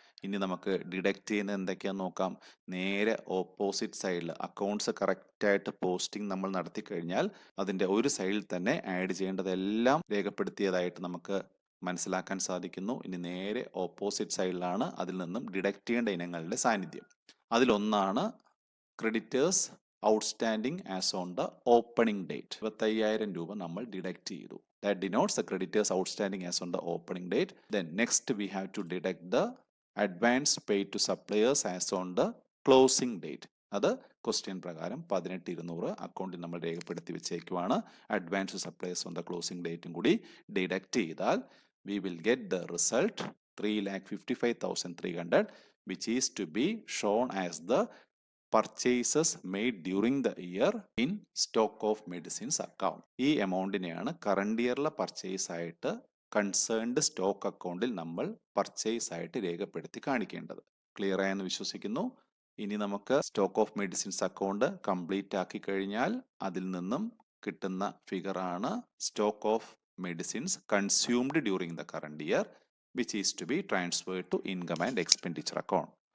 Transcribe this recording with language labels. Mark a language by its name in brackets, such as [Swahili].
[Malayalam] ഇനി നമുക്ക് ഡിഡക്റ്റ് ചെയ്യുന്നത് എന്തൊക്കെയാന്ന് നോക്കാം. നേരെ ഓപ്പോസിറ്റ് സൈഡിൽ അക്കൗണ്ട്സ് കറക്റ്റായിട്ട് പോസ്റ്റിംഗ് നമ്മൾ നടത്തി കഴിഞ്ഞാൽ അതിൻ്റെ ഒരു സൈഡിൽ തന്നെ ആഡ് ചെയ്യേണ്ടതെല്ലാം രേഖപ്പെടുത്തിയതായിട്ട് നമുക്ക് മനസ്സിലാക്കാൻ സാധിക്കുന്നു. ഇനി നേരെ ഓപ്പോസിറ്റ് സൈഡിലാണ് അതിൽ നിന്നും ഡിഡക്റ്റ് ചെയ്യേണ്ട ഇനങ്ങളുടെ സാന്നിധ്യം. [English] അതിലൊന്നാണ് creditors outstanding as on the opening date. [Malayalam] 25,000 രൂപ നമ്മൾ ഡിഡക്റ്റ് ചെയ്തു. [English] That denotes the creditors outstanding as on the opening date. Then next we have to deduct the advance paid to suppliers as on the closing date. [Malayalam] അത് question പ്രകാരം 18,200 അക്കൗണ്ടിൽ നമ്മൾ രേഖപ്പെടുത്തി വെച്ചേക്കുവാണ്. [English] Advance suppliers on the closing ഡേറ്റും കൂടി deduct ചെയ്താൽ we will get the result 3,55,300 which is to be shown as the purchases made during the year in stock of medicines account. [Malayalam] ഈ എമൗണ്ടിനെയാണ് current ഇയറിലെ purchase ആയിട്ട് concerned stock അക്കൗണ്ടിൽ നമ്മൾ purchase ആയിട്ട് രേഖപ്പെടുത്തി കാണിക്കേണ്ടത്. ക്ലിയർ ആയെന്ന് വിശ്വസിക്കുന്നു. [English] ഇനി നമുക്ക് stock of medicines account complete ആക്കി കഴിഞ്ഞാൽ അതിൽ നിന്നും കിട്ടുന്ന ഫിഗറാണ് stock of medicines consumed during the current year which is to be transferred to income and expenditure account.